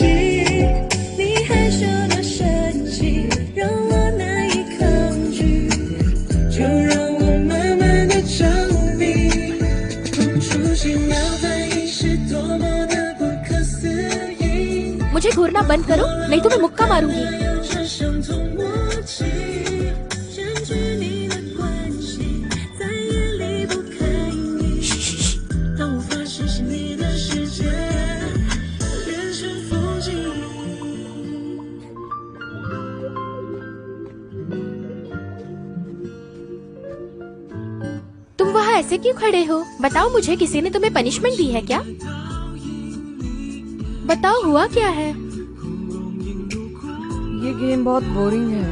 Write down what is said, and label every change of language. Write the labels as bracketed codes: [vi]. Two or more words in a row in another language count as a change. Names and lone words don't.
[zh] 你害羞的神情让我难以抗拒，就让我慢慢的着迷，碰触奇妙反应是多么的不可思议。 [hi] मुझे घूरना बंद करो, नहीं तो मैं मुक्का मारूंगी। [zh] 有着相同默契，占据你的关系，在夜里不可以，当无法实现你的世界变成风景。 [hi] तुम वहाँ ऐसे क्यों खड़े हो? बताओ मुझे, किसी ने तुम्हें पनिशमेंट दी है क्या? बताओ हुआ क्या है? ये गेम बहुत बोरिंग है।